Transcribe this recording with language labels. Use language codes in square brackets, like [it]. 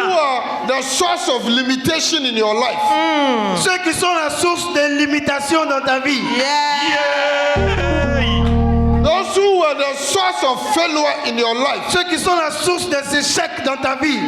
[en] who are the source of limitation in your life. [fr] Ceux qui sont la source de limitation dans ta vie. [en] Yeah. Hey. Those who were the source of failure in your life. [fr] Ceux qui sont la source des échecs dans ta vie.